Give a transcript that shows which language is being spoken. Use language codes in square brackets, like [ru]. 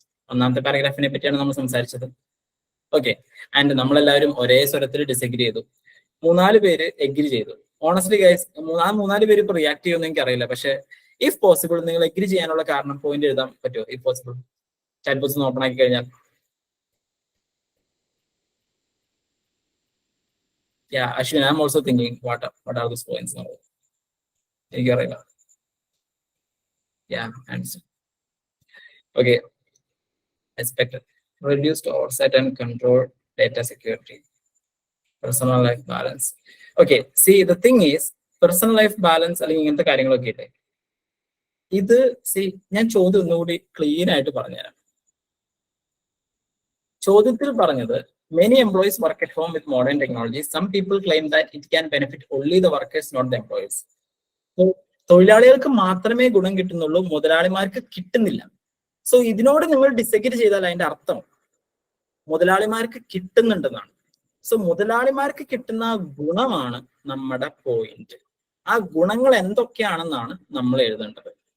[ml] ഒന്നാമത്തെ പാരഗ്രാഫിനെ പറ്റിയാണ് നമ്മൾ സംസാരിച്ചത്. ഓക്കെ, ആൻഡ് നമ്മളെല്ലാവരും ഒരേ സ്വരത്തിൽ ഡിസഗ്രി ചെയ്തു. 3-4 പേര് എഗ്രി ചെയ്തു. [en] honestly guys, [ml] 3-4 പേര് ഇപ്പൊ റിയാക്ട് ചെയ്യുമെന്ന് എനിക്ക് അറിയില്ല. പക്ഷെ [en] if possible [ml] നിങ്ങൾ എഗ്രി ചെയ്യാനുള്ള കാരണം പോയിന്റ് എഴുതാൻ പറ്റുമോ? [en] if possible [ml] chat box open ആക്കി കഴിഞ്ഞാൽ. [en] Yeah, Ashwin, I'm also thinking what are those points now? [ml] എനിക്കറിയില്ല. [en] Yeah, understand. Okay, expected reduced oversight and control, data security, personal life balance. Okay, see the thing is personal life balance [ml] അല്ലെങ്കിൽ ഇങ്ങനത്തെ കാര്യങ്ങളൊക്കെ ഇല്ലേ, ഇത് ഞാൻ ചോദ്യം ഒന്നുകൂടി clean ആയിട്ട് പറഞ്ഞുതരാം. ചോദ്യത്തിൽ പറഞ്ഞത് [en] many employees work at home with modern technology. Some people claim that it can benefit only the workers, not the employees. [ml] So തൊഴിലാളികൾക്ക് മാത്രമേ ഗുണം കിട്ടുന്നുള്ളൂ, മുതലാളിമാർക്ക് കിട്ടുന്നില്ല. സോ ഇതിനോട് നിങ്ങൾ ഡിസഗ്രി ചെയ്താൽ അതിന്റെ അർത്ഥം മുതലാളിമാർക്ക് കിട്ടുന്നുണ്ടെന്നാണ്. സോ മുതലാളിമാർക്ക് കിട്ടുന്ന ഗുണമാണ് നമ്മുടെ പോയിന്റ്. ആ ഗുണങ്ങൾ എന്തൊക്കെയാണെന്നാണ് നമ്മൾ എഴുതേണ്ടത്.